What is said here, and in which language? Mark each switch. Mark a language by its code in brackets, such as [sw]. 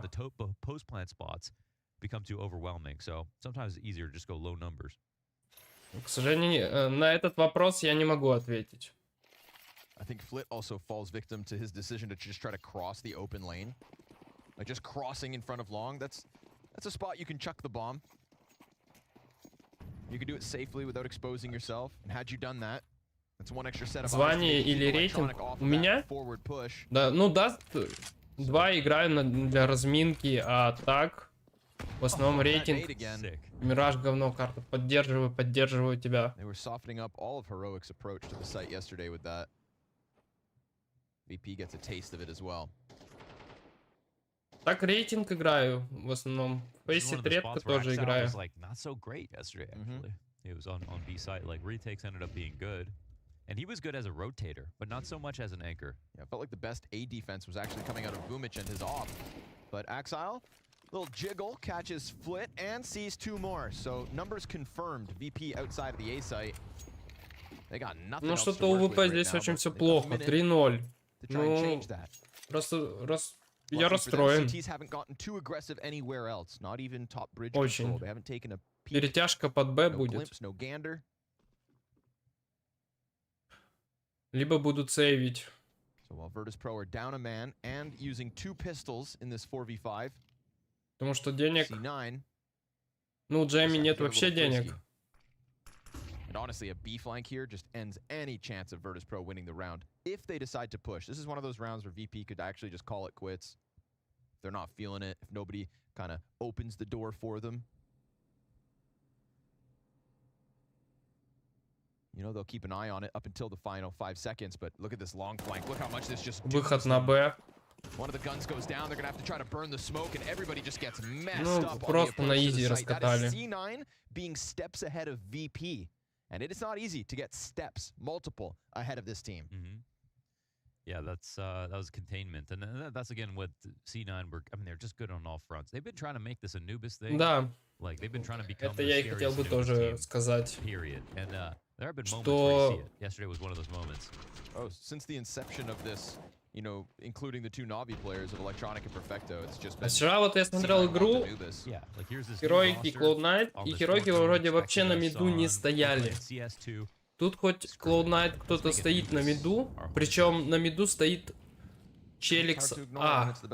[en] The post plant spots become too overwhelming. So sometimes it's easier to just go low numbers. [ru] К сожалению, на этот вопрос я не могу ответить. [en] I think Flit also falls victim to his decision to just try to cross the open lane. Like just crossing in front of long. That's a spot you can chuck the bomb. You can do it safely without exposing yourself. And had you done that, that's one extra set of [ru] звание или рейтинг у меня? Да, ну Dust 2 играю для разминки, а так в основном рейтинг. Мираж говно карта. Поддерживаю тебя. [en] They were softening up all of Heroic's approach to the site yesterday with that. VP gets a taste of it as well. [ru] Так рейтинг играю в основном. Фейсит редко тоже играю. [en] Not so great yesterday actually. He was on B site. Like retakes ended up being good. And he was good as a rotator, but not so much as an anchor. Yeah, it felt like the best A defense was actually coming out of Boomich and his off. But Axile, little jiggle, catches Flit and sees 2 more. So numbers confirmed. VP outside of the A site. They got nothing. [ru] Ну что-то у ВП здесь очень все плохо. 3-0. Ну, просто я расстроен. Очень. Перетяжка под Б будет. Либо будут сейвить. [en] So while Virtus.pro are down a man and using 2 pistols in this 4v5. [ru] Потому что денег... [en] C9. [ru] Ну, у Джейми нет вообще денег. [en] And honestly, a B flank here just ends any chance of Virtus.pro winning the round if they decide to push. This is one of those rounds where VP could actually just call it quits. If they're not feeling it, if nobody kind of opens the door for them. You know, they'll keep an eye on it up until the final 5 seconds, but look at this long flank. Look how much this just [ru] Выход на Б. [en] One of the guns goes down. They're going to have to try to burn the smoke, and everybody just gets messed up. [ru] Просто на изи раскатали. [en] C9 being steps ahead of VP. And it is not easy to get steps, multiple, ahead of this team. Yeah, that was containment. And that's again what C9 were. I mean, they're just good on all fronts. They've been trying to make this Anubis thing. [ru] Да. [en] Like, they've been trying to become [ru] Это я и хотел бы тоже сказать. [en] Period. And there have been moments where you see it. Yesterday was one of those moments. Oh, since the inception of this, you know, including the 2 Navi players of Electronic and Perfecto, it's just been... [ru] Вчера вот я смотрел игру, Heroic и Cloud9, и Heroic вроде вообще на миду не стояли. Тут хоть Cloud9 кто-то стоит на миду, причем на миду стоит челик с А.